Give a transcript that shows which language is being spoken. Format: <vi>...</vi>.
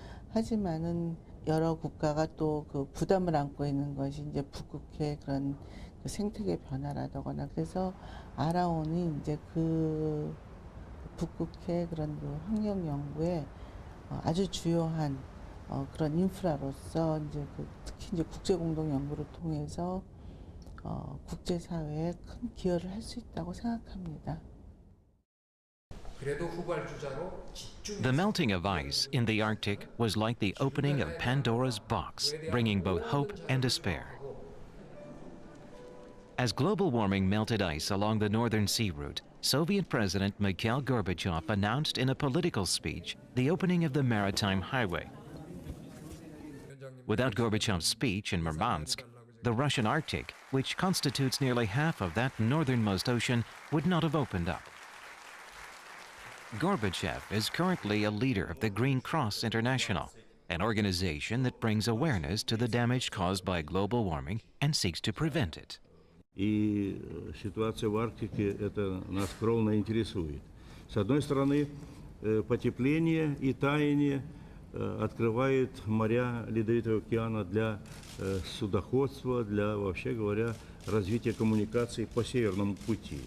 <ko>하지만은 여러 국가가 또 그 부담을 안고 있는 것이 이제 북극해 그런 그 생태계 변화라거나, 그래서 아라온이 이제 그 북극해 그런 그 환경 연구에 아주 주요한 그런 인프라로서 이제 특히 이제 국제 공동 연구를 통해서 국제 사회에 큰 기여를 할 수 있다고 생각합니다.</ko> <en>The melting of ice in the Arctic was like the opening of Pandora's box, bringing both hope and despair. As global warming melted ice along the Northern Sea Route, Soviet President Mikhail Gorbachev announced in a political speech the opening of the Maritime Highway. Without Gorbachev's speech in Murmansk, the Russian Arctic, which constitutes nearly half of that northernmost ocean, would not have opened up. Gorbachev is currently a leader of the Green Cross International, an organization that brings awareness to the damage caused by global warming and seeks to prevent it.</en> <ru>И ситуация в Арктике это нас кровно интересует. С одной стороны, потепление и таяние открывает моря Ледовитого океана для судоходства, для, вообще говоря, развития коммуникаций по Северному пути.</ru>